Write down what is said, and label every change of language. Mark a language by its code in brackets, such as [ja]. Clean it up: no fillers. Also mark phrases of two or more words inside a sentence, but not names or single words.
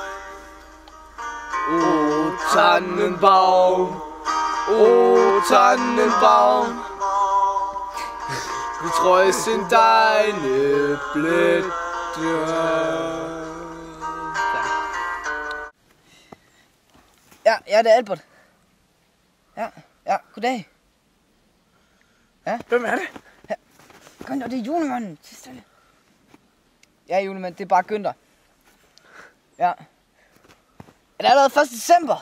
[de] O Tannenbaum, o Tannenbaum, wie treu sind deine Blätter. [da] Ja, det er Albert. Ja, goddag. Ja. Hvem er det? Ja. Günther, det er julemanden. Sid stille. Ja, julemand, det er bare Günther. Ja. Er det allerede 1. december?